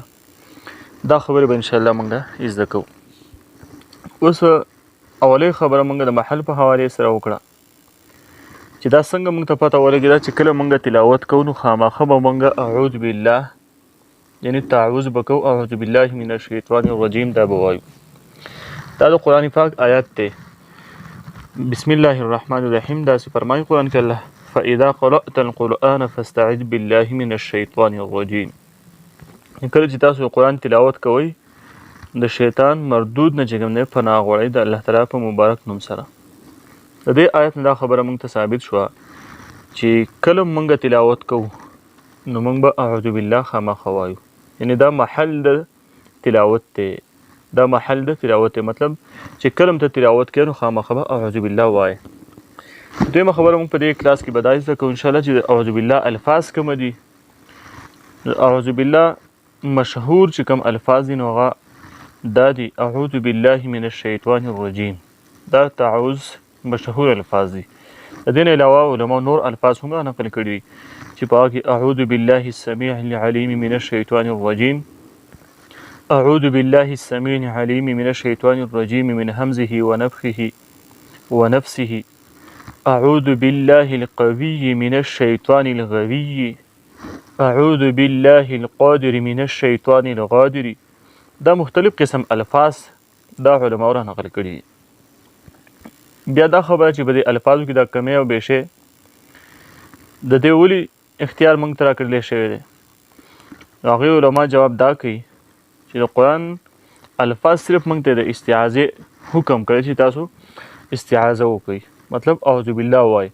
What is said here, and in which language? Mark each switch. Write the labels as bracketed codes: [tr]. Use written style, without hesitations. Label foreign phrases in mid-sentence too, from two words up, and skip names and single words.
[ps] دا خبرې به انشاءالله موږ زده کوو. اوس اولۍ خبره موږ د محل په حوالې سره وکړه چې دا څنګه موږ ته پته ولګېده چې کله موږ تلاوت کوو نو خامخا به موږ [ar] اعوذ بالله [ps] یعنې تعوذ به کوو، [ar] اعوذ بالله من الشیطان الرجیم [ps] دا به وایو. دا د قرآن پاک آیات دی. [ar] بسم الله الرحمن الرحیم [ps] داسې فرمایي قرآن کې [ar] الله فاذا قرأت القرآن فاستعذ بالله من الشیطان الرجیم. [ps] کله چې تاسو قرآن تلاوت کوئ د شیطان مردود نه چې کوم دی پناه غواړئ د الله تعالی په مبارک نوم سره. د دې آیت نه دا خبره موږ ته ثابت شوه چې کله موږ تلاوت کوو نو موږ به [ar] اعوذ بالله [ps] خامخا وایو، یعنې دا محل د تلاوت دی، دا محل د تلاوت دی. مطلب چې کله ته تلاوت کوې نو خامخا به [ar] اعوذ بالله [ps] وایې. دویمه خبره موږ په دې کلاس کې به دا زده کوو انشاءالله چې د [ar] اعوذ بالله [ps] الفاظ کوم دي. [ar] اعوذ بالله [ps] مشهور چې کوم الفاظ دي نو هغه دا دی [ar] اعوذ بالله من الشیطان الرجیم. [ps] دا تعوذ مشهور الفاظ دي. د دې نه علاوه علماء نور الفاظ هم نقل کړي دي چې په هغه کې [ar] اعوذ بالله السمیع العلیم من الشیطان الرجیم، اعوذ بالله السمیع العلیم من الشیطان الرجیم من همزه ونفخه ونفسه، اعوذ بالله القوی من الشیطان الغوی، اعوذ بالله القادر من الشیطان الغادر. [ps] دا مختلف قسم الفاظ دا علماء را نقل کړي دي. بیا دا خبره چې په دې الفاظو کې دا کمی او بیشې د دې ولې اختیار موږ ته راکړلی شوی دی. هغوی علما جواب دا کوي چې د قرآن الفاظ صرف موږ ته د استعاذې حکم کړی چې تاسو استعاذه وکړئ، مطلب [ar] اعوذ بالله [ps] وایي.